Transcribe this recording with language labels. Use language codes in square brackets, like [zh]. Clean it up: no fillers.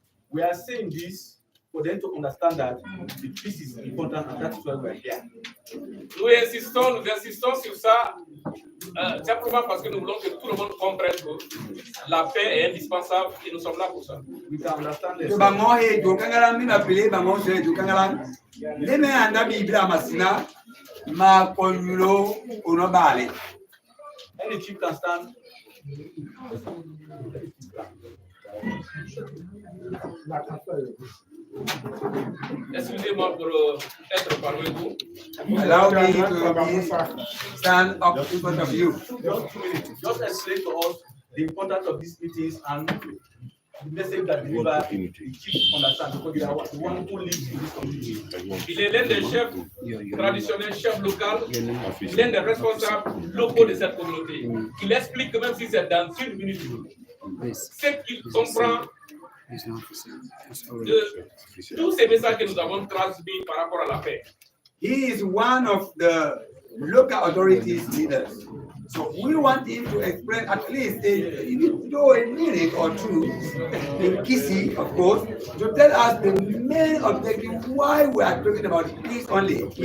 [en] We are saying this for them to understand that the peace is important, and that's why we are here. [fr] Nous insistons sur ça simplement parce que nous voulons que tout le monde comprenne que la paix est indispensable et nous sommes là pour ça. [en] We can understand this. Leme anda biblia masina ma konyulo onobale. Any chief can stand. [fr] Excusez-moi pour être parmi vous. [en] Allow me to stand up in front of you. Just explain to us the importance of these meetings and the message that deliver the chief understand, because they are the one who lives in this community. [fr] Il est l'un des chefs traditionnels, chefs locaux, l'un des responsables locaux de cette communauté. Il explique que même si c'est dans une minute, ce qu'il comprend de tous ces messages que nous avons transmis par rapport à la paix. [en] He is one of the local authorities leaders. So we want him to explain at least even though a minute or two in Kisi, of course, to tell us the main objective why we are talking about peace only.